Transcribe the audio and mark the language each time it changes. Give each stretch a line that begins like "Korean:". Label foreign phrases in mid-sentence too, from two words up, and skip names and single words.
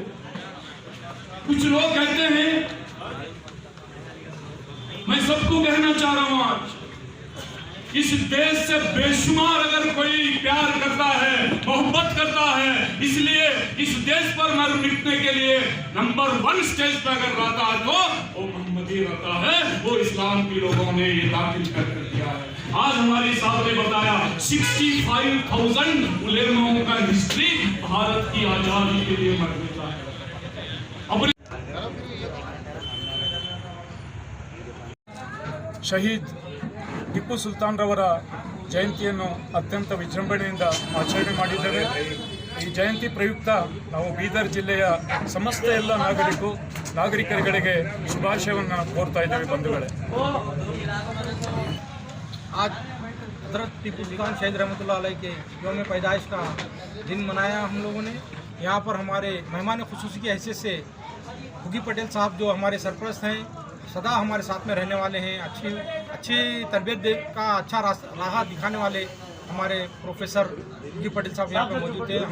Hindi: कुछ लोग कहते हैं, मैं सबको कहना चाह रहा हूं आज, इस देश से बेशुमार अगर कोई प्यार करता है, मोहब्बत करता है, इसलिए इस देश पर मर मिटने के लिए नंबर 1 स्टेज पर अगर रहता है तो वो मोहम्मदी रहता है। वो इस्लाम के लोगों ने ये दाखिल कर दिया है। आज हमारे साहब ने बताया 65,000 उलेमाओं का हिस्ट्री भारत की आजादी के लिए मर मिटा है।
Kannada: ಶಹೀದ್ ಟಿಪ್ಪು ಸುಲ್ತಾನ್ ರವರ ಜಯಂತಿಯನ್ನು ಅತ್ಯಂತ ವಿಜೃಂಭಣೆಯಿಂದ ಆಚರಣೆ ಮಾಡಿದ್ದೇವೆ। ಈ ಜಯಂತಿ ಪ್ರಯುಕ್ತ ನಾವು ಬೀದರ್ ಜಿಲ್ಲೆಯ ಸಮಸ್ತ ಎಲ್ಲ ನಾಗರಿಕರಿಗೆ ಶುಭಾಶಯವನ್ನು ಕೋರ್ತಾ ಇದ್ದೇವೆ ಬಂಧುಗಳೇ।
Hindi: आज हज़रत टीपू सुल्तान शहीद रहमतुल्लाह अलैह के यौम पैदाइश का दिन मनाया हम लोगों ने। यहाँ पर हमारे मेहमान खुसूसी की हैसियत से हुगी पटेल साहब जो हमारे सरपरस्त हैं, सदा हमारे साथ में रहने वाले हैं, अच्छी तरबियत का अच्छा राह दिखाने वाले हमारे प्रोफेसर हुगी पटेल साहब यहाँ पर मौजूद थे।